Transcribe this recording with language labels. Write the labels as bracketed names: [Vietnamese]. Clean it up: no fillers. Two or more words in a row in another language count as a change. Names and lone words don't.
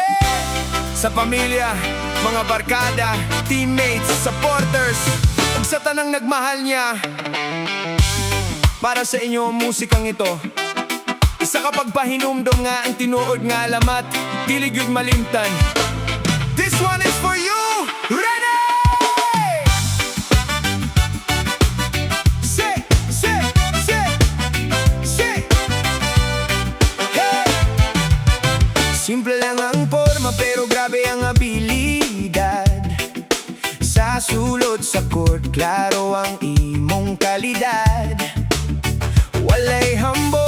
[Cebuano] Sa pamilya, mga barkada, teammates, supporters, ug sa tanang nagmahal niya. Para sa inyo [Filipino] ang musikang ito, [Cebuano] isa ka pagpahinumdom nga ang tinuod nga alamat, dili gyud malimtan. [English] This one is for you, Rene! Say, say, say, say. Hey! [Cebuano] Simple lang ang forma pero grabe ang abilidad. Sa sulod sa chord, klaro ang imong kalidad. Walay